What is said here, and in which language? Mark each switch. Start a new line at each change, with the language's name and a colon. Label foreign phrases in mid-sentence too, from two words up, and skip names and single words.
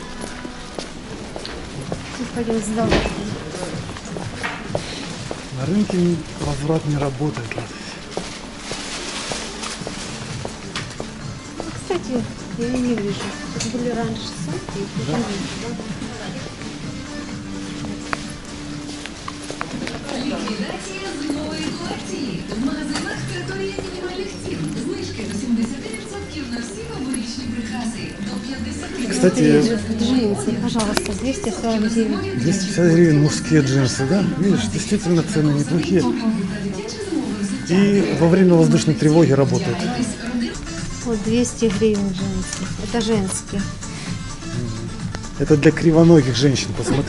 Russian: Пойдем сдавать. На рынке возврат не работает. Кстати, я не вижу. Тут были раньше сумки, их уже нет, да?
Ukrainian: Ліквідація зимової колекції. В магазинах територія мінімальних цін. Знижки до 70% на всі новорічні прикраси. До 50%.
Russian: Кстати, Джинсы, пожалуйста, 249. 250 гривен мужские джинсы, да? Видишь, действительно цены неплохие. И во время воздушной тревоги работают. Вот 200 гривен джинсы. Это женские. Это для кривоногих женщин, посмотри.